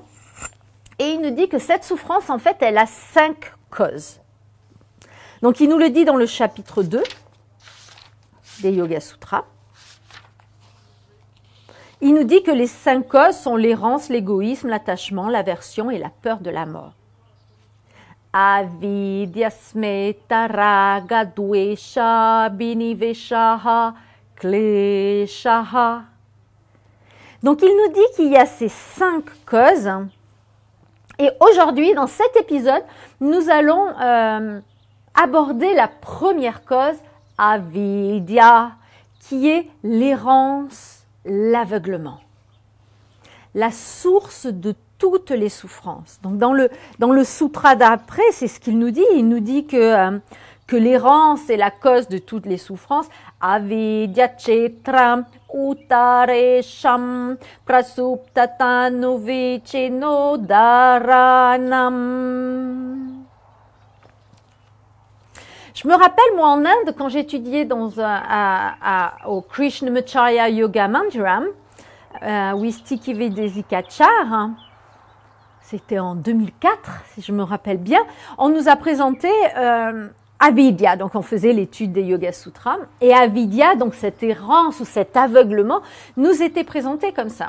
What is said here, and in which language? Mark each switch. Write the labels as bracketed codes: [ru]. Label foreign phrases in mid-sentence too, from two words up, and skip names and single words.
[fr] Et il nous dit que cette souffrance, en fait, elle a 5 causes. Donc, il nous le dit dans le chapitre 2 des Yoga Sutras. Il nous dit que les 5 causes sont l'errance, l'égoïsme, l'attachement, l'aversion et la peur de la mort. [sa] Avidya smeta raga dvesha biniveshaha kleshaha. [fr] Donc, il nous dit qu'il y a ces 5 causes. Et aujourd'hui, dans cet épisode, nous allons aborder la première cause, avidya, qui est l'errance, l'aveuglement. La source de toutes les souffrances. Donc dans le sutra d'après, c'est ce qu'il nous dit. Il nous dit que que l'errance est la cause de toutes les souffrances. [sa] Avidya chetram utaresham prasuptatano vicino dharanam. [fr] Je me rappelle, moi, en Inde, quand j'étudiais au Krishnamacharya Yoga Mandiram, Wistiki Vedezikachar, c'était en 2004, si je me rappelle bien, on nous a présenté Avidya, donc on faisait l'étude des Yoga Sutras, et Avidya, donc cette errance ou cet aveuglement, nous était présenté comme ça.